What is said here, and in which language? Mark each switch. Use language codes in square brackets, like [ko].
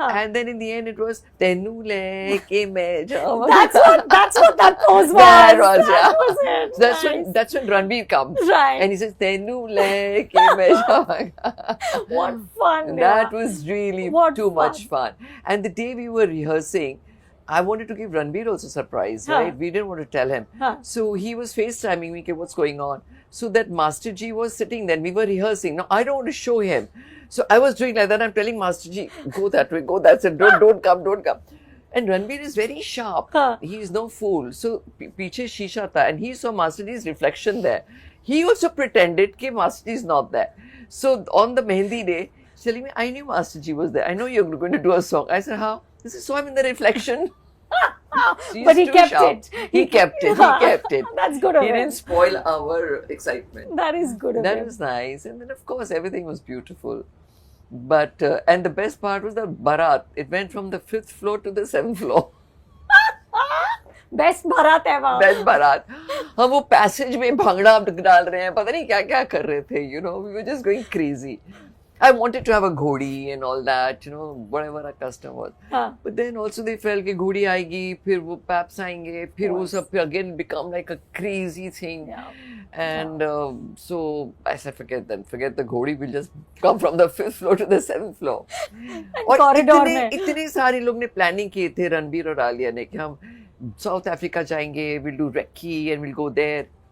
[en] And then in the end it was [pa] तेनू लेके मैं जाऊँ. [en] That's what that pose was. That was it. That's when Ranbir comes. Right. And he says [pa] तेनू लेके मैं जाऊँगा. [en] What fun. That was really too much fun. And the day we were rehearsing, I wanted to give Ranbir also surprise, right? We didn't want to tell him. So he was FaceTiming me, what's going on? So that Master Ji was sitting there and we were rehearsing. Now I don't want to show him. So I was doing like that. I'm telling Master Ji, go that way, go that way. Don't come. And Ranbir is very sharp. He is no fool. So [hi] piche shisha tha [en] and he saw Master Ji's reflection there. He also pretended that Master Ji is not there. So on the Mehndi day, he's telling me, I knew Master Ji was there. I know you're going to do a song. I said, how? This is so I'm in the reflection. But he kept it. He kept it. That's good of him. He didn't spoil our excitement. That is good of him. That was nice. And then, of course, everything was beautiful. But, and the best part was the Bharat. It went from the 5th floor to the 7th floor. [hi] Best बारात है वहाँ. Best बारात. हम वो passage में भांगड़ा डाल रहे हैं, पता नहीं क्या क्या कर रहे थे. [en] You know, we were just going crazy. I wanted to have a ghodi and all that, you know, whatever our custom was. But then also they felt [hi] कि घोड़ी आएगी, फिर वो paps आएंगे, फिर वो सब [en] again become like a crazy thing. And so I said, forget the घोड़ी, we'll just come from the 5th floor to the 7th floor. [hi] और इतने सारे लोग ने planning किए थे, रणबीर और आलिया ने, कि हम South Africa जाएंगे, [en] we'll do recce and we'll go there.